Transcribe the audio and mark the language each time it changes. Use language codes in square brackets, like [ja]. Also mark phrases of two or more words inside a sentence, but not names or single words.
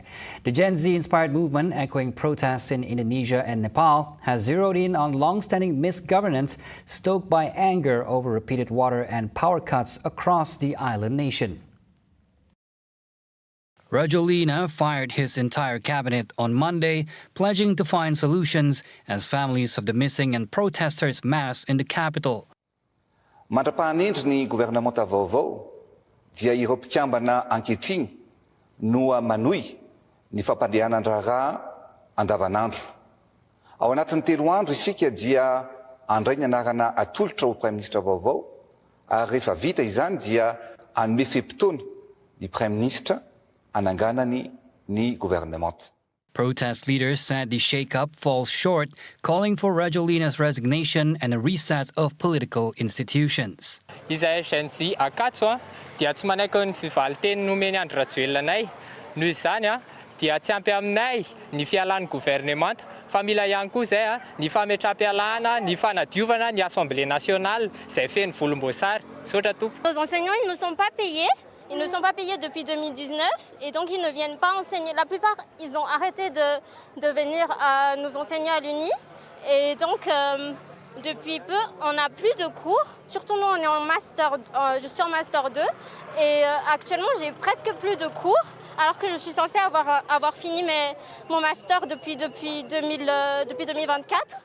[en] The Gen Z-inspired movement, echoing protests in Indonesia and Nepal, has zeroed in on long-standing misgovernance stoked by anger over repeated water and power cuts across the island nation. Rajoelina fired his entire cabinet on Monday, pledging to find solutions as families of the missing and protesters mass in the capital. [mg] Mandrapahan'endry ny gouvernemanta vaovao dia ireo mpikambana ankehitriny noa manohy ny fampandehanan-draharaha andavanandro. Ao anatin'ny 3 andro isika dia andray ny anarana atolotra ho Prime Ministre vaovao, ary rehefa vita izany dia hanome fe-potoana ny Prime Ministre ananganany ny gouvernement. [en] Protest leaders said the shake-up falls short, calling for Rajoelina's resignation and a reset of political institutions. [mg] Izahay Gen Z akatso dia tsy manaiky ny fivalinteny nomeny Andry Rajoelinanay. Noho izany dia tsy ampy aminay ny fialan'ny gouvernement, fa mila ihany koa izay ny fametrapyalana, ny fanadiovana ny Assemblée nationale izay feno volomboasary. Misaotra tompo. [fr] Nos enseignants, ils ne sont pas payés. Ils ne sont pas payés depuis 2019 et donc ils ne viennent pas enseigner. La plupart, ils ont arrêté de venir nous enseigner à l'Uni. Et donc, depuis peu, on n'a plus de cours. Surtout nous, on est en master, je suis en master 2. Et actuellement, j'ai presque plus de cours, alors que je suis censée avoir fini mon master depuis 2024.